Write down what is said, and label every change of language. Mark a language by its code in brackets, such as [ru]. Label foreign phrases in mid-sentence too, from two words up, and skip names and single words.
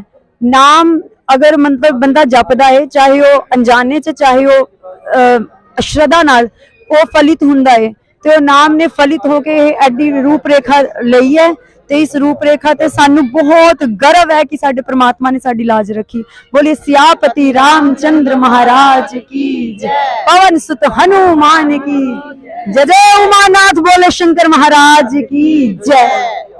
[pa] ਨਾਮ ਅਗਰ ਮਤਲਬ ਬੰਦਾ ਜਪਦਾ ਹੈ, ਚਾਹੇ ਉਹ ਅਣਜਾਣੇ ਚ ਚਾਹੇ ਉਹ ਸ਼ਰਧਾ ਨਾਲ, ਉਹ ਫਲਿਤ ਹੁੰਦਾ ਹੈ। ਤੇ ਉਹ ਨਾਮ ਨੇ ਫਲਿਤ ਹੋ ਕੇ ਐਡੀ ਰੂਪ ਰੇਖਾ ਲਈ ਹੈ ਤੇ ਇਸ ਰੂਪ ਰੇਖਾ ਤੇ ਸਾਨੂੰ ਬਹੁਤ ਗਰਵ ਹੈ ਕਿ ਸਾਡੇ ਪ੍ਰਮਾਤਮਾ ਨੇ ਸਾਡੀ ਲਾਜ ਰੱਖੀ। [hi] बोले सियापती रामचंद्र महाराज की जय, पवन सुत हनुमान की जय, जय उमानाथ बोले शंकर महाराज की जय।